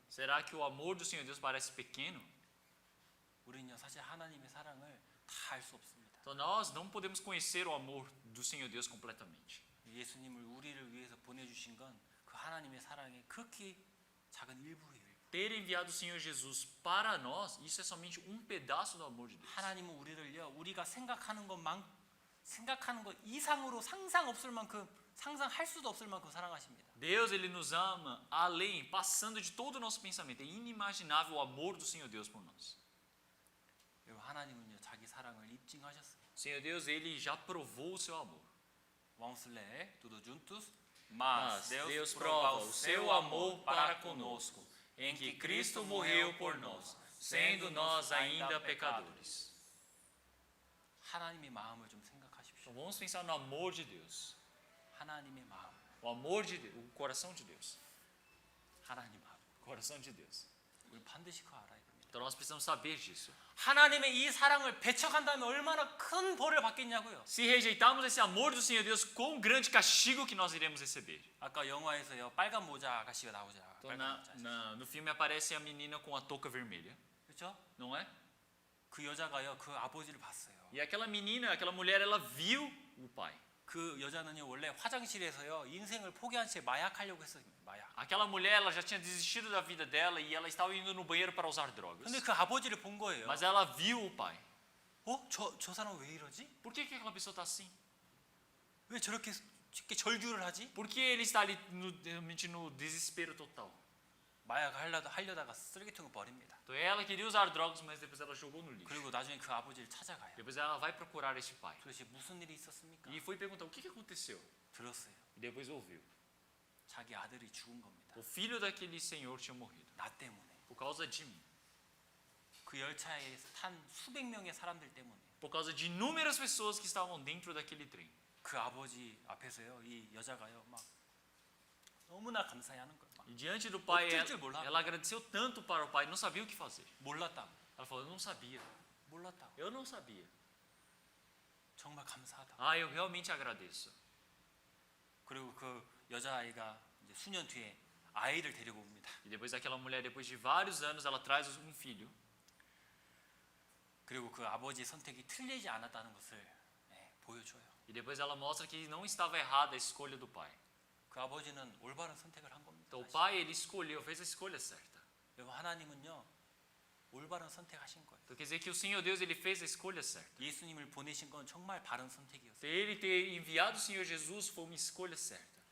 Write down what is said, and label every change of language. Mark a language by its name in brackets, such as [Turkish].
[Portuguese] Será que o amor do Senhor Deus parece pequeno? [Korean] 우리는요 사실 하나님의 사랑을 다 알 수 없습니다. [Portuguese] Então nós não podemos conhecer o amor do Senhor Deus completamente. [Korean] 예수님을 우리를 위해서 보내주신 건 그 하나님의 사랑의 극히 작은 일부예요. [Portuguese] Ter enviado o Senhor Jesus para nós, isso é somente um pedaço do amor de Deus. [Korean] 하나님은 우리를요 우리가 생각하는 것 이상으로 상상 없을 만큼 상상할 수도 없을 만큼 사랑하십니다. [Portuguese] Deus, ele nos ama além, passando de todo o nosso pensamento. É inimaginável o amor do Senhor Deus por nós. [Korean] 여러분 하나님은요 자기 사랑을 입증하셨어요. [Portuguese] O Senhor Deus, ele já provou o seu amor. Vamos ler tudo juntos. Mas Deus prova o seu amor para conosco, em que Cristo morreu por nós, sendo nós ainda pecadores. [Korean] 하나님의 마음을 좀 생각하십시오. [Portuguese] Então vamos pensar no amor de Deus. [Korean] 하나님의 마음, [Portuguese] O amor de Deus, o coração de Deus. [Korean] 하나님 마음. [Portuguese] O coração de Deus. [Korean] 우리 반드시 그거 알아야 됩니다. [Portuguese] Então nós precisamos saber disso. [Korean] 하나님의 이 사랑을 배척한다면 얼마나 큰 벌을 받겠냐고요. [Portuguese] Se rejeitarmos esse amor do Senhor Deus, quão grande castigo que nós iremos receber. [Korean] 아까 영화에서요 빨간 모자 아가씨가 나오잖아. [Portuguese] Então, [Korean] 빨간 모자. [Portuguese] no filme aparece a menina com a touca vermelha, [Korean] 그렇죠? [Portuguese] não é? [Korean] 그 여자가요 그 아버지를 봤어요. [Portuguese] E aquela menina, aquela mulher, ela viu o pai. [Korean] 그 여자는요 원래 화장실에서요 인생을 포기한 채 마약하려고 했어요. 마약. [Portuguese] Aquela mulher, ela já tinha desistido da vida dela e ela estava indo no banheiro para usar drogas. [Korean] 근데 그 아버지를 본 거예요. [Portuguese] Mas ela viu o pai. [Korean] 저 사람 왜 이러지? [Portuguese] Por que aquela pessoa está assim? [Korean] 왜 저렇게 쉽게 절규를 하지? [Portuguese] Por que ele está ali realmente no desespero total? [Korean] 마약을 하려다가 쓰레기통에 버립니다. [Portuguese] Então ela queria usar drogas, mas depois ela jogou no lixo. [Korean] 그리고 나중에 그 아버지를 찾아가요. [Portuguese] Depois ela vai procurar este pai. [Korean] 도대체 무슨 일이 있었습니까? [Portuguese] E foi perguntar o que aconteceu. [Korean] 들었어요. [Portuguese] E depois ouviu. [Korean] 자기 아들이 죽은 겁니다. [Portuguese] O filho daquele senhor tinha morrido. [Korean] 나 때문에. [Portuguese] Por causa de mim. [Korean] 그 열차에 탄 수백 명의 사람들 때문에. [Portuguese] Por causa de inúmeras pessoas que estavam dentro daquele trem. [Korean] 그 아버지 앞에서요 이 여자가요 막 너무나 감사해하는 거예요. 막 [Portuguese] E diante do pai, [Korean] 어쩔 줄 몰라. [Portuguese] ela agradeceu tanto para o pai, não sabia o que fazer. [Korean] 몰랐다고. [Portuguese] Ela falou, eu não sabia. [Korean] 몰랐다고. [Portuguese] Eu não sabia. [Korean] 정말 감사하다. [Portuguese] Ah, eu realmente agradeço. [Korean] 그리고 그 여자아이가 이제 수년 뒤에 아이를 데리고 옵니다. [Portuguese] E depois aquela mulher, depois de vários anos, ela traz um filho. [Korean] 그리고 그 아버지의 선택이 틀리지 않았다는 것을 보여줘요. [Portuguese] E depois ela mostra que não estava errada a escolha do pai. [Korean] 그 아버지는 올바른 선택을 한 겁니다. [Portuguese] Então o pai, ele escolheu, fez a escolha certa. [Korean] 여러분 하나님은요 올바른 선택하신 거예요. [Portuguese] Então quer dizer que o Senhor Deus, ele fez a escolha certa. [Korean] 예수님을 보내신 건 정말 바른 선택이었어요. [Portuguese] Então, ele ter enviado o Senhor Jesus foi uma escolha certa.